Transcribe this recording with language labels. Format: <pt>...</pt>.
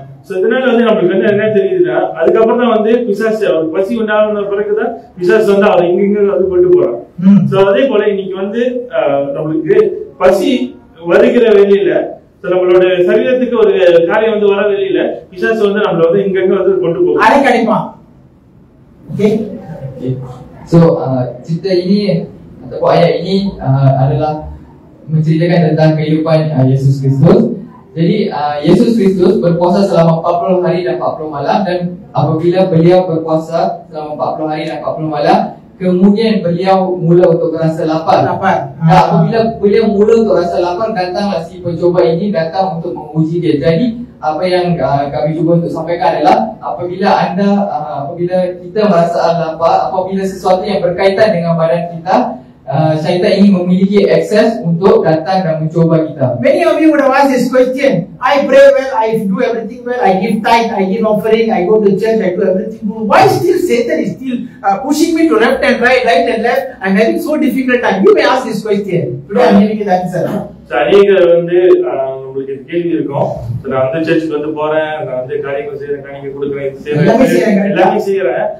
<ta>So இதனால வந்து நம்மளுக்கு வந்து என்ன தெரியுதுன்னா, அதுக்கப்புறம் தான் வந்து பிசாசு அவருக்கு பசி உண்டான பிறகுதான் பிசாசு வந்து அவர் இங்க வந்து கொண்டு போறான். சோ அதே போல இன்னைக்கு வந்து நம்மளுக்கு பசி வருகிற வெளியில, நம்மளோட சரீரத்துக்கு ஒரு காரியம் வந்து வர வெளியில பிசாசு வந்து நம்மள வந்து இங்க வந்து கொண்டு போகும், அடைக்கடிப்பான்.</ta> <en>Okay.</en> <ms>So cerita ini ataupun ayat ini adalah menceritakan tentang kehidupan Yesus Kristus. Jadi Yesus Kristus berpuasa selama 40 hari dan 40 malam, dan apabila beliau berpuasa selama 40 hari dan 40 malam, kemudian beliau mula untuk rasa lapar. Apabila beliau mula untuk rasa lapar, datanglah si pencoba ini datang untuk menguji dia. Jadi apa yang kami cuba untuk sampaikan adalah apabila kita merasa lapar, apabila sesuatu yang berkaitan dengan badan kita, syaitan ingin memiliki akses untuk datang dan mencoba kita.</ms> <en>Many of you would have asked this question. I pray well, I do everything well, I give tithe, I give offering, I go to church, I do everything well. Why still Satan is still pushing me to left and right and left? I'm having so difficult time. You may ask this question. Today I'm giving you the answer.</en> <ta>அநேகர் உங்களுக்கு இது கேள்வி இருக்கும். நான் சர்ச்சுக்கு போறேன், நான் காரியங்கள் செய்யறேன், காணிக்கை கொடுக்குறேன், எல்லாமே செய்யறேன்.</ta>